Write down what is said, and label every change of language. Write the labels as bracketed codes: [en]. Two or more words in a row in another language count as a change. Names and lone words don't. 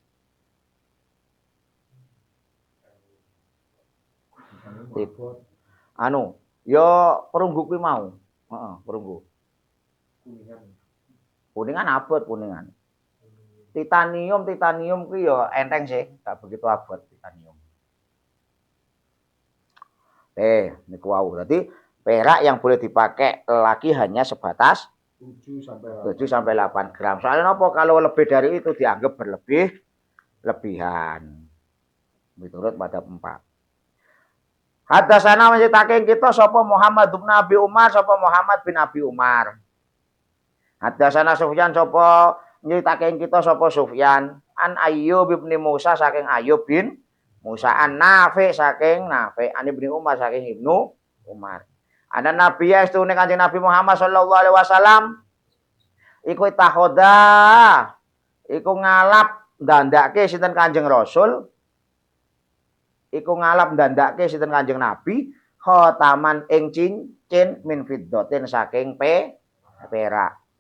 [jv] Anu, ya perunggu kuwi mau. Heeh, perunggu. Kuningan abot kuningan. Titanium kuwi ya enteng sih, gak begitu abot titanium. Niku wau. [id] Berarti perak yang boleh dipakai laki hanya sebatas 7 sampai 8 gram. Soalnya apa kalau lebih dari itu dianggap lebihan. Menurut madhab 4. [jv] Hadatsana menceritakan kita sapa Muhammad bin Abi Umar, sapa Muhammad bin Abi Umar. Hadatsana Sufyan sapa nyeritakan kita sapa Sufyan an Ayyub bin Musa saking Ayyub bin Musa an Nafi saking Nafi an Ibnu Umar saking Ibnu Umar. Ana Nabi ya istune Kanjeng Nabi Muhammad [ar] صلى الله عليه وسلم [jv] iku tahoda iku ngalap ndandake sinten Kanjeng Rasul iku ngalap ndandake sinten Kanjeng Nabi khotaman ing cincin [ar] من فضة [jv] saking perak.